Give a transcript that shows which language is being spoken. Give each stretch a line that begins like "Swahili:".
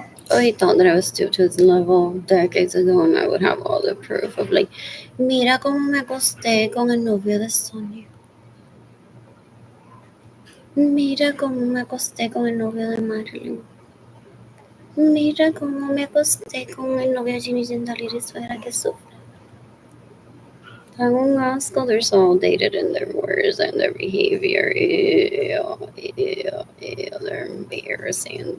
English: Oh, he thought that I was still to his level decades ago, and I would have all the proof of like,
Spanish: mira cómo me acosté con el novio de Sonia. Mira cómo me acosté con el novio de Marilyn. Mira cómo me acosté con el novio de Ginny Gendali y suegra que sufre. Tengo un asco,
English: they're so outdated in their words and their behavior. Ew, they're embarrassing.